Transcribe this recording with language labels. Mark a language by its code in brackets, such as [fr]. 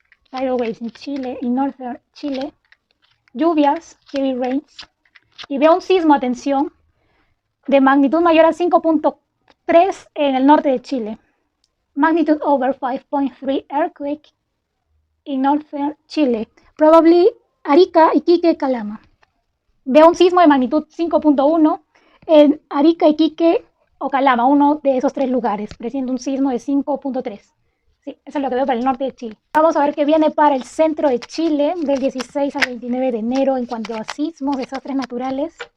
[en] Tidal waves [es] en Chile y [en] northern Chile. [es] Lluvias, [en] heavy rains. [es] Y veo un sismo, atención, de magnitud mayor a 5.3 en el norte de Chile. [en] Magnitude over 5.3 earthquake in northern Chile. Probably Arica, Iquique, Calama. [es] Veo un sismo de magnitud 5.1 en Arica, Iquique o Calama, uno de esos tres lugares, presiente un sismo de 5.3. Sí, eso es lo que veo para el norte de Chile. Vamos a ver qué viene para el centro de Chile del 16 al 29 de enero en cuanto a sismos, desastres naturales.